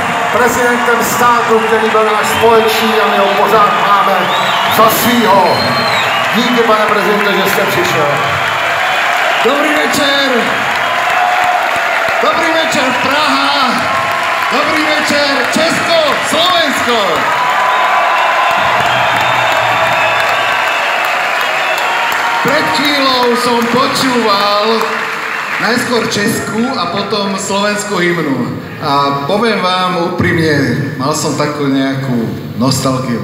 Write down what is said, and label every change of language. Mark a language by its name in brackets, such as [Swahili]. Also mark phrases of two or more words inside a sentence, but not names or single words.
[Czech] prezidentem státu, který byl náš společný a my ho pořád máme za svýho. Díky, pane prezidente, že jste přišel. Dobrý večer! Dobrý večer Praha! Dobrý večer Česko, Slovensko! [Slovak] Pred chvíľou som počúval najskôr českú a potom slovenskú hymnu. A poviem vám úprimne, mal som takú nejakú nostalgiu.